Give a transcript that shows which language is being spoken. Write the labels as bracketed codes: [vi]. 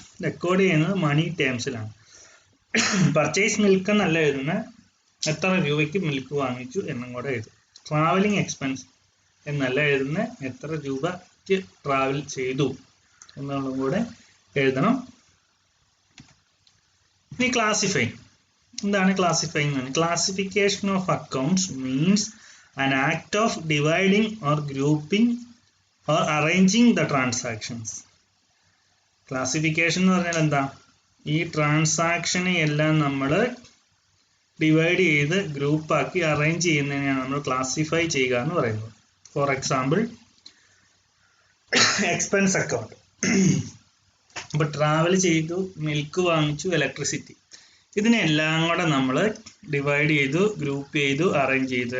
[ml] Record ചെയ്യുന്നത് മണി ടേംസിലാണ്. Purchase milk എന്നല്ല എഴുതുന്നത്, എത്ര രൂപയ്ക്ക് മിൽക്ക് വാങ്ങിച്ചു എന്നും കൂടെ എഴുതും. ട്രാവലിംഗ് എക്സ്പെൻസ് എന്നല്ല എഴുതുന്നത്, എത്ര രൂപയ്ക്ക് ട്രാവൽ ചെയ്തു എന്നുള്ളതും കൂടെ എഴുതണം. ഇനി ക്ലാസിഫൈങ്. എന്താണ് classifying? [en] Classification of accounts means an act of dividing or grouping or arranging the transactions. [ml] Classification എന്ന് പറഞ്ഞാൽ എന്താ? ഈ ട്രാൻസാക്ഷനെ എല്ലാം നമ്മൾ ഡിവൈഡ് ചെയ്ത് ഗ്രൂപ്പാക്കി അറേഞ്ച് ചെയ്യുന്നതിനെയാണ് നമ്മൾ ക്ലാസിഫൈ ചെയ്യുക എന്ന് പറയുന്നത്. [en] For example expense account. [ml] അപ്പോൾ ട്രാവൽ ചെയ്തു, മിൽക്ക് വാങ്ങിച്ചു, ഇലക്ട്രിസിറ്റി, ഇതിനെല്ലാം കൂടെ നമ്മൾ ഡിവൈഡ് ചെയ്തു, ഗ്രൂപ്പ് ചെയ്തു, അറേഞ്ച് ചെയ്തു.